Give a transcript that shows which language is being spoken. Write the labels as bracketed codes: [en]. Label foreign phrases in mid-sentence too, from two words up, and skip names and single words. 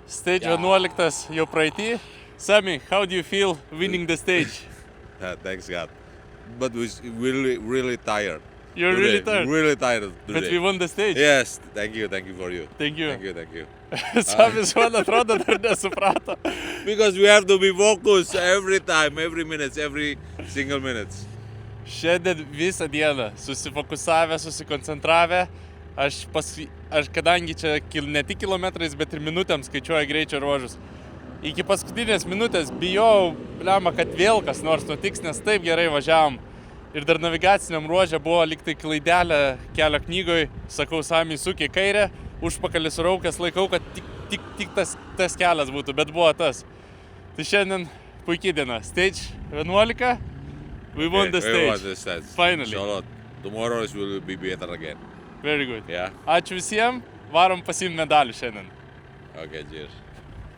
[lt] Stage 11 jau praeitį. [en] Sami, how do you feel winning the stage? Thanks God. But we're really tired. You're today. really tired. Really tired today. But we won the stage. Yes, thank you for you. Thank you. Thank you. [lt] Samis, man atrodo, dar nesuprato. [en] Because we have to be focused every time, every minute, every single minute. [lt] Šiandien visą dieną susifokusavę, susikoncentravę. Aš kadangi čia ne tik kilometrais, bet ir minutėms skaičiuoju greičio ruožus. Iki paskutinės minutės bijau, kad vėl kas nors nutiks, nes taip gerai važiavom. Ir dar navigaciniam ruože buvo liktai klaidelė kelio knygoj. Sakau, Sami, suk į kairę, užpakalis raukęs, laikau, kad tik tas kelias būtų, bet buvo tas. Tai šiandien puikiai diena. [en] Stage 11, we won the stage. We won the stage. Finally. So, tomorrow will be better again. Very good. Yeah. [lt] Ačiū visiems, varom pasiimti medalių šiandien. [en] Okay, cheers.